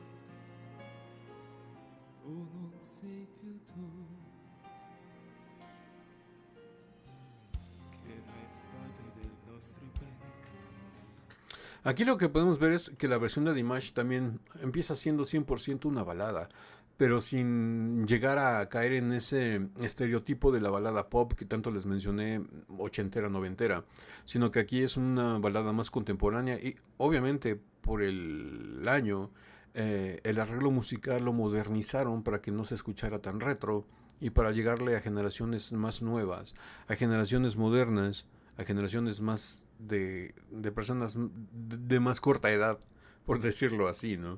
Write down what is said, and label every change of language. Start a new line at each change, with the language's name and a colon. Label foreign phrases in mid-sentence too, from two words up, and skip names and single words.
Italian: tu non sei più tu, che mai fate del nostro bene.
Spanish: Aquí lo que podemos ver es que la versión de Dimash también empieza siendo 100% una balada, pero sin llegar a caer en ese estereotipo de la balada pop que tanto les mencioné, ochentera, noventera, sino que aquí es una balada más contemporánea y obviamente por el año el arreglo musical lo modernizaron para que no se escuchara tan retro y para llegarle a generaciones más nuevas, a generaciones modernas, a generaciones más de personas de más corta edad, por decirlo así, ¿no?